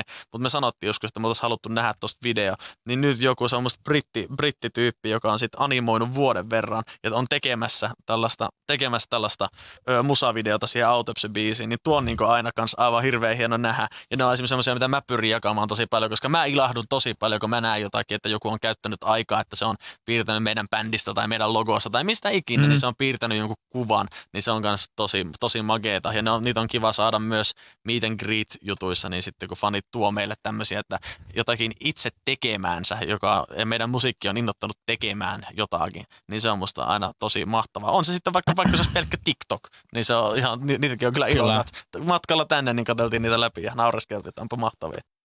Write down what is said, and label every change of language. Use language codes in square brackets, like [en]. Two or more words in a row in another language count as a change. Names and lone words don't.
[fi] Mutta me sanottiin joskus, että me oltaisiin haluttu nähdä tosta video. Niin nyt joku semmoista brittityyppi, joka on sitten animoinut vuoden verran ja on tekemässä tällaista musavideota siihen Autopsy-biisiin, niin tuo on niinku aina kans aivan hirveän hieno nähdä. Ja ne on esimerkiksi semmoisia, mitä mä pyrin jakamaan tosi paljon, koska mä ilahdun tosi paljon, kun mä näen jotakin, että joku on käyttänyt aikaa, että se on piirtänyt meidän bändistä tai meidän logossa tai mistä ikinä, niin se on piirtänyt jonkun kuvan, niin se on myös tosi mageeta. Ja niitä on kiva saada myös [en] meet and greet [fi] -jutuissa, niin sitten kun fanit tuo meille tämmöisiä, että jotakin itse tekemäänsä, ja meidän musiikki on innottanut tekemään jotakin, niin se on musta aina tosi mahtavaa. On se sitten vaikka se olisi pelkkä TikTok, niin se on ihan, niitäkin on kyllä iloina. Matkalla tänne niin katseltiin niitä läpi ja naureskeltiin, että onpa mahtavia.